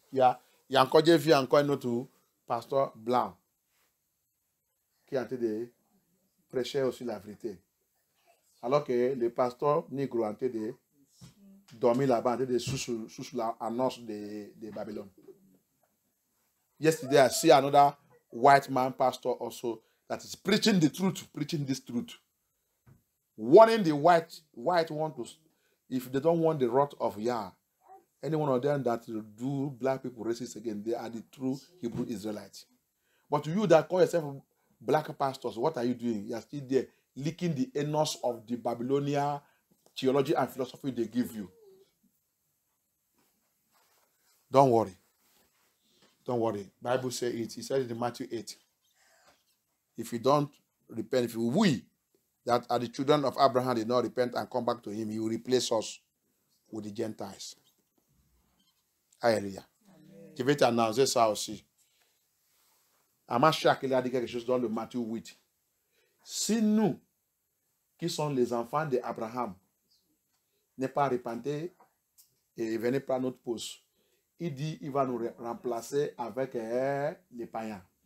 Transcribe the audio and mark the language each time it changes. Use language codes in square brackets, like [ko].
[fr] Il y a encore, j'ai vu encore un autre pasteur blanc qui est en train de prêcher aussi la vérité. Alors que le pasteur négro est en train de dormir là-bas, en train de sous l'annonce de Babylone. [en] Yesterday, I see another white man pastor also that is preaching the truth, preaching this truth. Warning the white want to, if they don't want the wrath of Yah, any one of them that do black people racist again, they are the true Hebrew Israelites. But you that call yourself black pastors, what are you doing? You are still there, leaking the anus of the Babylonian theology and philosophy they give you. Don't worry. Don't worry. Bible says it. He said it in Matthew 8. If you don't repent, if we that are the children of Abraham did not repent and come back to him, he will replace us with the Gentiles. [fr] Alléluia. Je vais t'annoncer ça aussi. Amash il a dit quelque chose dans le Matthieu 8. Si nous, qui sommes les enfants d'Abraham, n'est pas repentés et venez prendre notre poste, il dit il va nous remplacer avec les païens.